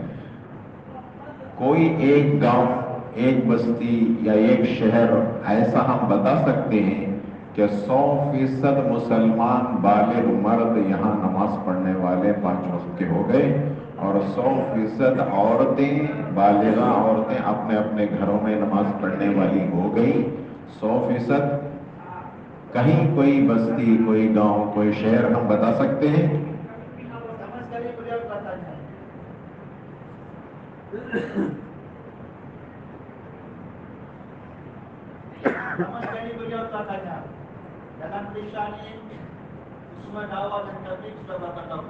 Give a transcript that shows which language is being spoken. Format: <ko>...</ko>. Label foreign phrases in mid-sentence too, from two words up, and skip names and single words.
<hi>कोई एक गांव, एक बस्ती या एक शहर ऐसा हम बता सकते हैं कि 100% मुसलमान बालिग मर्द यहाँ नमाज पढ़ने वाले 5 वक्त के हो गए, और 100% औरतें, बालिगा औरतें अपने अपने घरों में नमाज पढ़ने वाली हो गई। 100% कहीं कोई बस्ती, कोई गांव, कोई शहर हम बता सकते हैं?</hi> <ms>Sama sekali beliau tak tanya. Sama sekali beliau tak tanya. Dalam Malaysia ni semua dakwah dan tabligh sudah berapa tahun?</ms>